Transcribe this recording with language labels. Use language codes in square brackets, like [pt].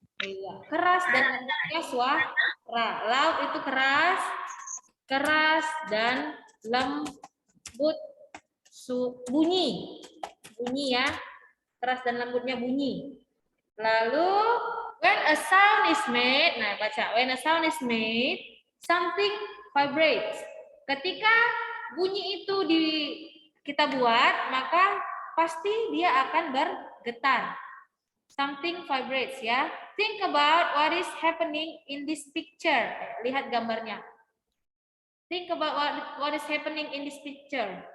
[id] Iya, keras dan lembutnya suara. [en] Loud [id] itu keras, keras dan lembut bunyi. Bunyi ya. Keras dan lembutnya bunyi. Lalu [en] when a sound is made, [id] nah baca, [en] when a sound is made, something vibrates. [id] Ketika bunyi itu kita buat, maka pasti dia akan bergetar. [en] Something vibrates [id] ya. [en] Think about what is happening in this picture. [id] Lihat gambarnya. [en] Think about what is happening in this picture.